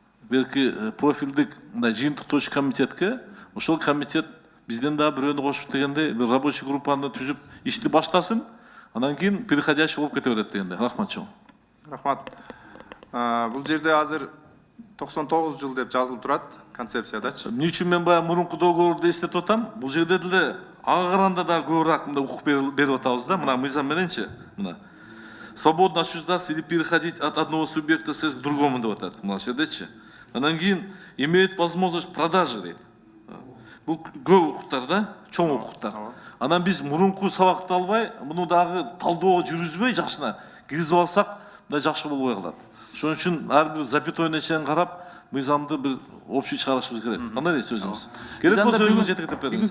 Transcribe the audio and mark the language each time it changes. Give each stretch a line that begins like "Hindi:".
Kyrgyz: Белки профилдик мындай жыйынтыктоочу комитетке, ошол комитет бизден да бирөөнү кошуп дегенде, бир рабочий группаны түзүп ишти баштасын, анан кийин переходящий болуп кете берет дегенде. Рахмат чоң. Рахмат. Бул жерде азыр 99 жыл деп жазылып турат концепциядачы. Эмне үчүн мен баягы мурунку договорду эстетип атам? Бул жерде деле ага караганда да көбүрөөк мындай укук берип атабыз да, мына мыйзам мененчи.
Russian: Мына свободно отчуждаться или переходить от одного субъекта к другому
Kyrgyz: деп атат. Мына жердечи. Анан кийин
Russian: имеет возможность продажи
Kyrgyz: дейт. Бул көп укуктар да, чоң укуктар. Анан биз мурунку сабакты албай, муну дагы талдоого жүргүзбөй жакшына киргизип алсак да жакшы болбой калат. Ошон үчүн ар бир запятойна чейин карап, мыйзамды бір общий чыгарышыбыз керек. Кандай дейсиз өзүңүз? Керек болсо өзүңүз жетектеп бериңиз.